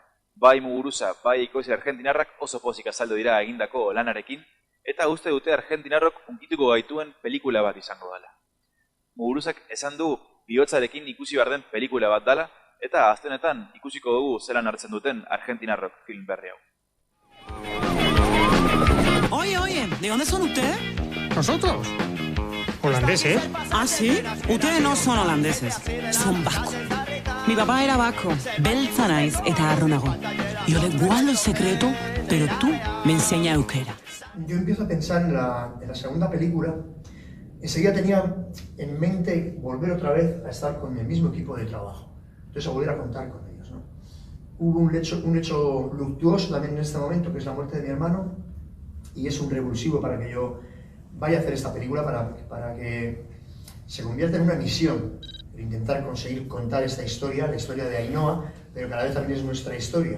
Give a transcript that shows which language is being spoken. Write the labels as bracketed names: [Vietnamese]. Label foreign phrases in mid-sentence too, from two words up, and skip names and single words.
[Basque] Bai Muguruza, bai ikoizle argentinarrak oso pozik azaldu dira egindako lanarekin, eta uste dute argentinarrok unkituko gaituen pelikula bat izango dela. Muguruzak esan du bihotzarekin ikusi behar den pelikula bat dela, eta aztenetan ikusiko dugu zelan hartzen duten argentinarrok film berri hau. [Spanish] Oye, ¿de dónde son ustedes? ¿Nosotros? ¿Holandeses? Ah, ¿sí? Ustedes no son holandeses, son vascos. Mi papá era vasco, [Basque] beltza naiz eta harro nago. [Spanish] Yo le guardo el secreto, pero tú me enseñas euskera. Yo empiezo a pensar en la segunda película, enseguida tenía en mente volver otra vez a estar con el mismo equipo de trabajo, entonces a volver a contar con ellos, ¿no? Hubo un hecho luctuoso también en este momento, que es la muerte de mi hermano, y es un revulsivo para que yo vaya a hacer esta película, para que se convierta en una misión, el intentar conseguir contar esta historia, la historia de Ainhoa, pero cada vez también es nuestra historia.